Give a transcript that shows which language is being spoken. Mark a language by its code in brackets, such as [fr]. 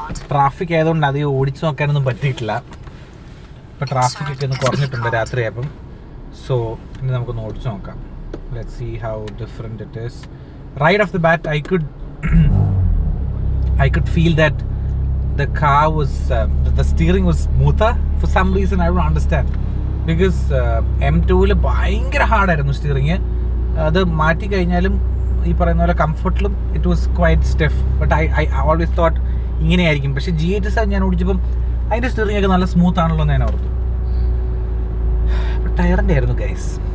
[ml] Traffic ആയതുകൊണ്ട് അധികം ഓടിച്ചു നോക്കാനൊന്നും പറ്റിയിട്ടില്ല. ഇപ്പോൾ ട്രാഫിക് ഒക്കെ ഒന്ന് കുറഞ്ഞിട്ടുണ്ട് രാത്രിയായപ്പം. സോ ഇനി നമുക്കൊന്ന് ഓടിച്ചു നോക്കാം. [en] Let's see how different it is. Right off the bat I could feel that the car was the steering was smoother for some reason. I don't understand, because [ml] M2-ൽ ഭയങ്കര ഹാർഡായിരുന്നു സ്റ്റിയറിങ്. അത് മാറ്റി കഴിഞ്ഞാലും ഈ പറയുന്ന പോലെ കംഫർട്ടിലും [en] It was quite stiff. But I always thought [ml] ഇങ്ങനെയായിരിക്കും. പക്ഷേ G87 ഞാൻ ഓടിച്ചപ്പം അതിൻ്റെ സ്റ്റിയറിംഗ് ഒക്കെ നല്ല സ്മൂത്ത് ആണല്ലോ എന്ന് ഞാൻ ഓർത്തു. ടയറിൻ്റെ ആയിരുന്നു ഗൈസ്.